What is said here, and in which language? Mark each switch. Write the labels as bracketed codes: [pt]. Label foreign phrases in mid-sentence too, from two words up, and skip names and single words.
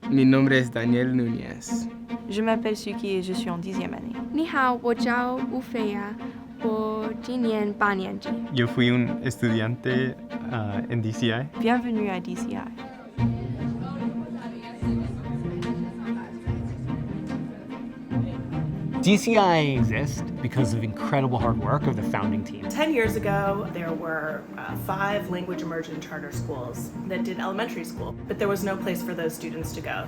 [es] Mi nombre es Daniel Núñez. [fr] Je m'appelle Suki et je suis en 10e année. [zh] 你好，我叫吴菲亚，我今年8年级。 [es] Yo fui un estudiante en DCI. [fr] Bienvenue à DCI. [en] DCI exists because of incredible hard work of the founding team. 10 years ago, there were 5 language immersion charter schools that did elementary school, but there was no place for those students to go.